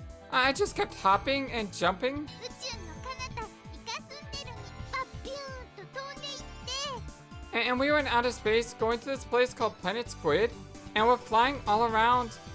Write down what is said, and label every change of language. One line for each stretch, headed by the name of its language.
English: I just kept hopping and jumping.
Japanese: 宇宙の彼方イカスンデルにバッビューンと飛んでいって。
English: And we were in outer space going to this place called Planet Squid. And we're flying all around.